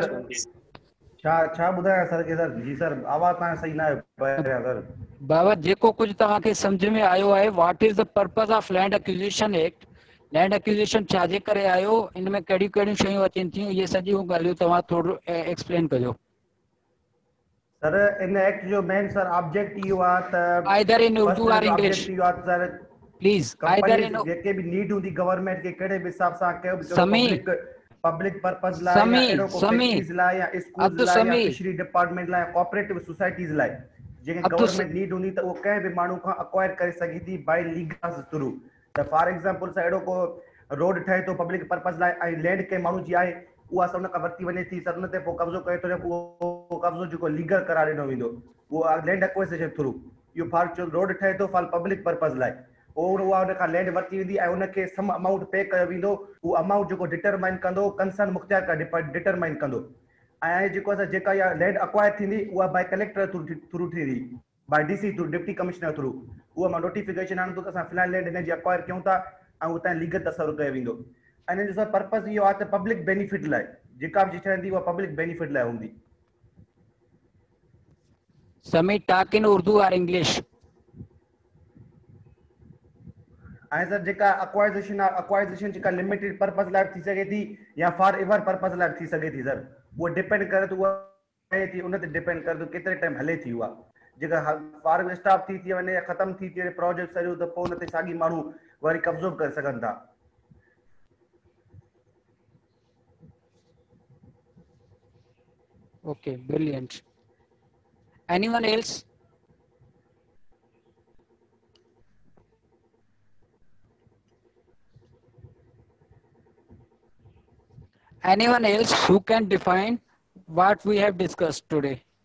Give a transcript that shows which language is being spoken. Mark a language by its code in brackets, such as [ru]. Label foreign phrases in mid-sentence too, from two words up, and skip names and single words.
[sd] بس. ڇا ڇا ٻڌايا سر ڪي سر؟ جي سر, آواز توهان صحيح نه آهي پهريان سر. بابا جيڪو ڪجهه توهان کي سمجهه ۾ آيو آهي, [en] What is the purpose of Land Acquisition Act? land acquisition [sd] ڇا جي ڪري آيو، هن ۾ ڪهڙيون ڪهڙيون شيون اچن ٿيون، هي سڀ ڳالهيون توهان ٿورو ايڪسپلين ڪجو. سر هن ايڪٽ جو مين سر آبجيڪٽ اهو آهي ته [en] either in Urdu اور English, [sd] آبجيڪٽ اهو آهي سر, [en] please either in. [sd] ڪمپني جيڪا بِ نيڊ هوندي گورنمينٽ کي ڪهڙي بِ حساب سان ڪيو بِ سمي, [en] public public purpose [sd] لاءِ يا سمي اهڙو ڪو سمي فيڪٽريز لاءِ يا اسڪولز عبدل لاءِ يا سمي [en] fishery department [sd] لاءِ [en] cooperative societies [sd] لاءِ جيڪي عبدل [en] government need [sd] هوندي ته اهو ڪنهن بِ ماڻهو کان اڪوائر ڪري سگهي ٿي [en] by legals through. [sd] त [en] for example [sd] سان اهڙو ڪو روڊ ٺهي ٿو [en] public purpose [sd] لاءِ ۽ لينڊ ڪنهن ماڻهو جي آهي، اها اسان ان کان ورتي وڃي ٿي، سر ان تي پوءِ قبضو ڪري ٿو، اهو قبضو جيڪو ليگل قرار ڏنو ويندو اهو [en] land acquisition through. [sd] اهو [en] for road [sd] ٺهي ٿو [en] for public purpose [sd] لاءِ، اور اها ان کان لينڊ ورتي ويندي ۽ ان کي [en] some amount pay [sd] ڪيو ويندو. اهو امائونٽ جيڪو ڊٽرمائن ڪندو ڪنسرن مختيارڪار ڊٽرمائن ڪندو. ۽ جيڪو اسان جيڪا اها [en] land acquire [sd] ٿيندي اها [en] by collector through [sd] ٿيندي, [en] by DC through, deputy commissioner through. [sd] اها مان نوٽيفڪيشن آڻيندو ته اسان في الحال لينڊ هن جي اڪوائر ڪيون ٿا ۽ اتان ليگل تصرف ڪيو ويندو. ۽ هن جو سر پرپز اهو آهي ته [en] public benefit [sd] لاءِ جيڪا بِ شيءِ هوندي اها [en] public benefit [sd] لاءِ هوندي. [en] Sami talk in Urdu اور English. [sd] ۽ سر جيڪا اڪوائيزيشن آهي، اڪوائيزيشن جيڪا [en] limited purpose [sd] لاءِ ٿي سگهي ٿي يا [en] for ever purpose [sd] لاءِ ٿي سگهي ٿي سر، اهو ڊپينڊ ڪري ٿو، اها ٿي ان تي ڊپينڊ ڪري ٿو ڪيترو ٽائيم هلي ٿي. اها جيڪا [en] for stop [sd] ٿي وڃي يا ختم ٿي وڃي پروجيڪٽ سڄو، ته پوءِ ان تي ساڳي ماڻهو وري قبضو ڪري سگهن ٿا. [en] Okay, brilliant. Anyone else? Anyone else who can define what we have discussed today?